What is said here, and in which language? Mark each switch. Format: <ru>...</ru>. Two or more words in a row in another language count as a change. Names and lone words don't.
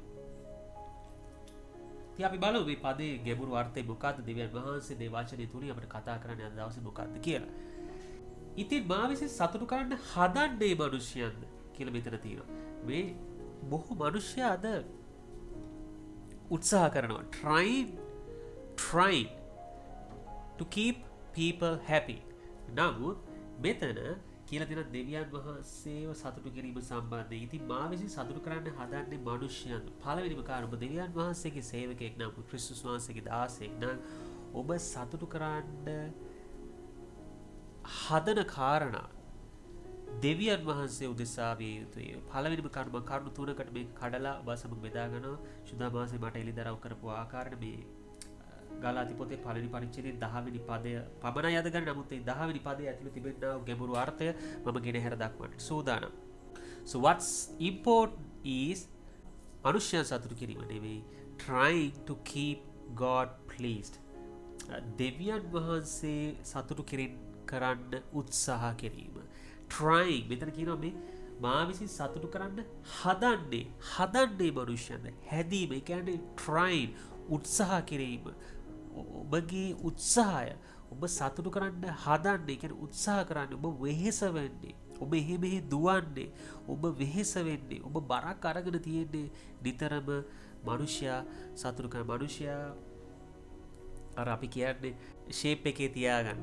<si>ඉතින් අපි බලමු මේ පදේ ගැඹුරු අර්ථය මොකක්ද? දෙවියන් වහන්සේ මේ වචනේ තුලින් අපිට කතා කරන්න යන දවසේ මොකක්ද කියලා. ඉතින් මා විසින් සතුටු කරන්න හදන්නේ මනුෂ්‍යයන්ද කියලා මෙතන තියෙනවා. මේ බොහෝ මනුෂ්‍යයා අද උත්සාහ කරනවා</si> <en>trying to keep people happy.</en> <si>නමුත් මෙතන කියලා තියෙන දෙවියන් වහන්සේව සතුටු කිරීම සම්බන්ධයෙන් ඉතින් මා විසින් සතුටු කරන්න හදන්නේ මනුෂ්‍යයන්. පළවෙනිම කාරණා, ඔබ දෙවියන් වහන්සේගේ සේවකයෙක් නම්, ක්‍රිස්තුස් වහන්සේගේ දාසයෙක් නම් ඔබ සතුටු කරන්න හදන කාරණා දෙවියන් වහන්සේ උදෙසා විය යුතුයි. පළවෙනිම කරුණු තුනකට මේ කඩලා ඔබ සමග බෙදා ගන්නවා. සුදාමාසේ මට එළිදරව් කරපු ආකාරයට මේ ගලාති පොතේ පළවෙනි පරිච්ඡේදයේ 10 වෙනි පදය පමණයි අද ගන්න. නමුත් ඒ 10 වෙනි පදයේ ඇතුළේ තිබෙනා ගැඹුරු අර්ථය මම ගෙනහැර දක්වන්නට සූදානම්.</si> <en>So what's important is</en> <si>මනුෂ්‍යයන් සතුටු කිරීම නෙවෙයි,</si> <en>trying to keep God pleased.</en> <si>දෙවියන් වහන්සේ සතුටු කරන්න උත්සාහ කිරීම. trying මෙතන කියනවා මේ මා විසින් සතුටු කරන්න හදන්නේ මනුෂ්‍යයන්ද. හැදීම ඒ කියන්නේ trying, උත්සාහ කිරීම. ඔබගේ උත්සාහය, ඔබ සතුටු කරන්න හදන්නේ, කියන්නේ උත්සාහ කරන්නේ, ඔබ වෙහෙස වෙන්නේ, ඔබ මෙහෙ දුවන්නේ, ඔබ වෙහෙස වෙන්නේ, ඔබ බරක් අරගෙන තියෙන්නේ නිතරම මනුෂ්‍යයා සතුටු කරන මනුෂ්‍යයා අර අපි කියන්නේ ෂේප් එකේ තියාගන්න.</si>